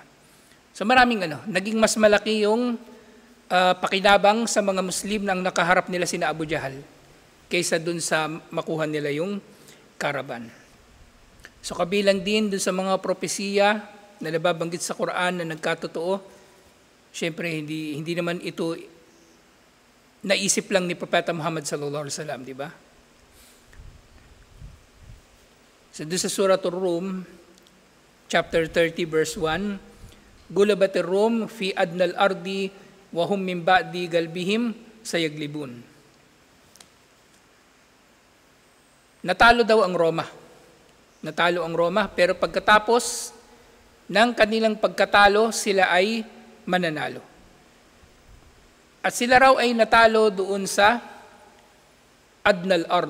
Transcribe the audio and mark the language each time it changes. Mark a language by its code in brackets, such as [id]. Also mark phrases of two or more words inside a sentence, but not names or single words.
[tl] So maraming naging mas malaki yung pakinabang sa mga Muslim nang nakaharap nila sina Abu Jahal kaysa dun sa makuha nila yung karaban. So kabilang din dun sa mga propesiya na nababanggit sa Quran na nagkatotoo, syempre hindi naman ito naisip lang ni Propeta Muhammad [ar] صلى الله عليه وسلم, [tl] di ba? So doon sa Suratul Rum, [en] chapter 30 verse 1, [ar] غلبت الروم في أدنى الأرض وهم من بعد غلبهم سيغلبون. [tl] Natalo daw ang Roma. Natalo ang Roma, pero pagkatapos ng kanilang pagkatalo, sila ay mananalo. At sila raw ay natalo doon sa [ar] أدنى الأرض.